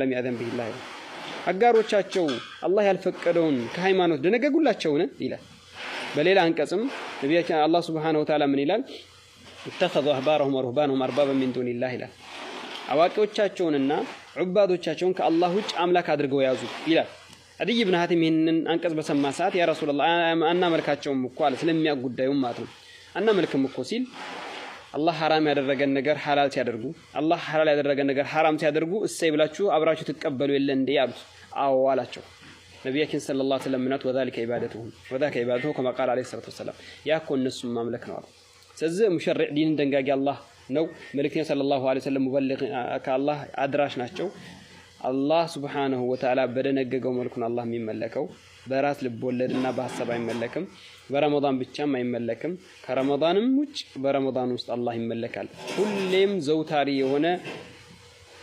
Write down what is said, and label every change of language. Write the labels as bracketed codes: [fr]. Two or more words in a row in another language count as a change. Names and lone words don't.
[ar] لم يأذن به الله [am] አጋሮቻቸው አላህ ያልፈቀደውን ከሃይማኖት ደነገጉላቸውን ይላል በሌላ አንቀጽም ነብያችን አላህ [ar] سبحانه وتعالى [am] ምን ይላል [ar] اتخذوا احبارهم ورهبانهم اربابا من دون الله [am] ይላል አዋቂዎቻቸውንና ዑባዶቻቸውን ከአላህ ውጭ አምላክ አድርገው ያዙ ይላል አዲይ ኢብኑ ሐቲም ይሄንን አንቀጽ በሰማ ሰዓት [ar] يا رسول الله [am] አና መልካቸውም እኮ አለ ስለሚያጉዳዩም ማለት ነው አና መልከም እኮ ሲል አላህ حرام ያደረገን ነገር ሐላል ሲያደርጉ አላህ ሐላል ያደረገን ነገር حرام ሲያደርጉ እሰይ ብላችሁ አብራችሁ ትቀበሉ የለ እንዴ ያሉት አዎ አላቸው ነብያችን [ar] صلى الله عليه وسلم [am] ምናት [ar] ወذلك عبادتهم وذاك عبادته كما قال عليه الصلاه والسلام [am] ያኮ እነሱ ማምለክ ነው አሉ ስለዚህ ሙሸሪዕ ዲን ደንጋጊ አላህ ነው መልእክተኛ [ar] صلى الله عليه وسلم [am] ሙበልግ ከአላህ አድራሽ ናቸው አላህ [ar] سبحانه وتعالى [am] በደነገገው መልኩ ነው አላህ የሚመለከው በራስ ልብ ወለድና በሐሳብ አይመለክም በረመዳን ብቻም አይመለክም ከረመዳንም ውጭ በረመዳን ውስጥ አላህ ይመለካል ሁሌም ዘውታሪ የሆነ